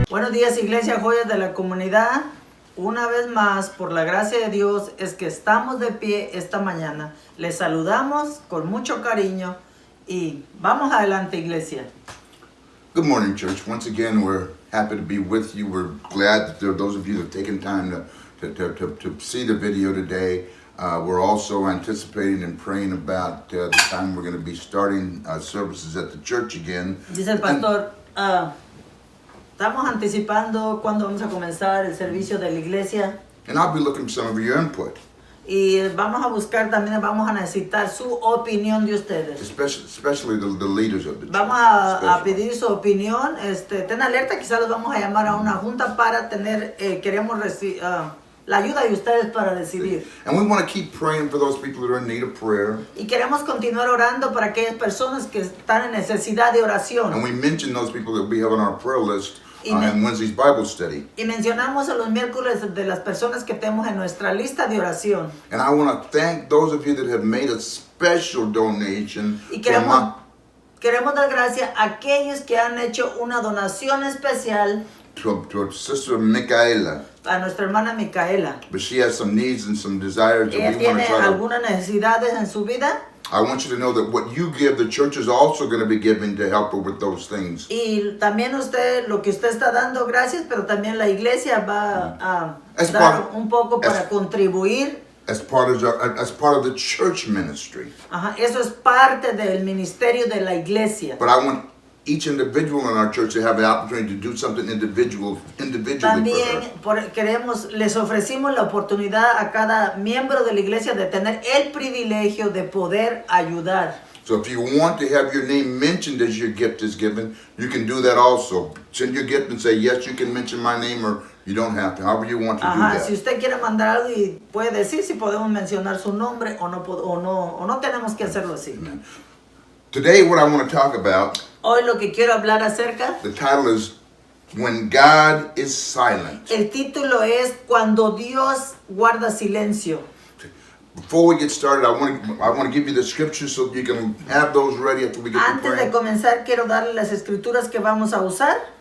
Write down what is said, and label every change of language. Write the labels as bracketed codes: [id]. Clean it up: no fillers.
[es] días, Iglesia Joyas de la Comunidad. Una vez más, por la gracia de Dios, es que estamos de pie esta mañana. Les saludamos con mucho cariño y vamos adelante, Iglesia. [en] Good morning, church. Once again, we're happy to be with you. We're glad that there are those of you that have taken time to see the video today. We're also anticipating and praying about the time we're going to be starting services at the church again. [es] Dice el pastor, estamos anticipando cuándo vamos a comenzar el servicio de la iglesia. [en] And I'll be looking for some of your input. [es] Y vamos a buscar también, vamos a necesitar su opinión de ustedes. [en] Especially the leaders of the church. [es] Vamos a pedir su opinión. Ten alerta, quizás los vamos a llamar a una junta para tener, queremos la ayuda de ustedes para decidir. [en] And we want to keep praying for those people that are in need of prayer. [es] Y queremos continuar orando para aquellas personas que están en necesidad de oración. [en] And we mention those people that we have on our prayer list in Wednesday's Bible study. [es] Y mencionamos a los miércoles de las personas que tenemos en nuestra lista de oración. [en] And I want to thank those of you that have made a special donation. [es] Y queremos dar gracias a aquellos que han hecho una donación especial [en] to Sister Micaela. [es] A nuestra hermana Micaela. [en] But she has some needs and some desires that [es] Ella [en] we want to [es] tiene [en] try [es] algunas necesidades en su vida. [en] I want you to know that what you give, the church is also going to be giving to help her with those things. [es] Y también lo que usted está dando, gracias, pero también la iglesia va a dar un poco para contribuir. [en] As part of the church ministry. [es] Ajá, eso es parte del ministerio de la iglesia. [en] But I want each individual in our church to have the opportunity to do something individually [es] también [en] for her. [es] Les ofrecimos la oportunidad a cada miembro de la iglesia de tener el privilegio de poder ayudar. [en] So if you want to have your name mentioned as your gift is given, you can do that also. Send your gift and say, yes, you can mention my name, or you don't have to, however you want to do that. [es] Si usted quiere mandar algo y puede decir si podemos mencionar su nombre o no tenemos que hacerlo así. [en] Amen. Today what I want to talk about, [es] hoy lo que quiero hablar acerca, [en] the title is When God is Silent. [es] El título es Cuando Dios guarda silencio. [en] Before we get started, I want to give you the scriptures so you can have those ready after we get to [es] Antes [en] praying. [es] de comenzar, quiero darle las escrituras que vamos a usar.